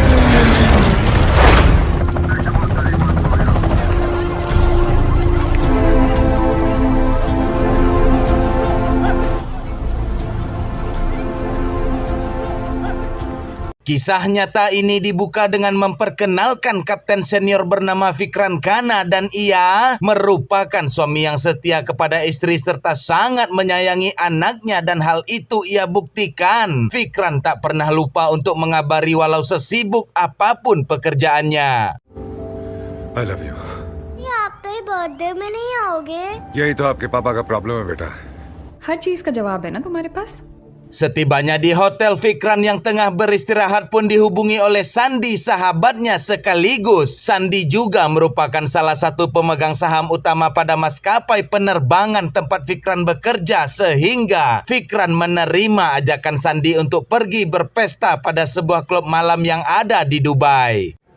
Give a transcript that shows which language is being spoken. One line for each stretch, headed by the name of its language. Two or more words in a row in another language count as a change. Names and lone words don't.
Indonesian: Kisah nyata ini dibuka dengan memperkenalkan kapten senior bernama Fikran Khana, dan ia merupakan suami yang setia kepada istri serta sangat menyayangi anaknya, dan hal itu ia buktikan. Fikran tak pernah lupa untuk mengabari walau sesibuk apapun pekerjaannya.
English: I love you.
Hindi: ये आपके बर्थडे में नहीं आओगे? यही तो आपके पापा का प्रॉब्लम है बेटा. हर चीज का जवाब है ना तुम्हारे पास?
Indonesian: Setibanya di hotel, Fikran yang tengah beristirahat pun dihubungi oleh Sandi, sahabatnya sekaligus. Sandi juga merupakan salah satu pemegang saham utama pada maskapai penerbangan tempat Fikran bekerja, sehingga Fikran menerima ajakan Sandi untuk pergi berpesta pada sebuah klub malam yang ada di Dubai.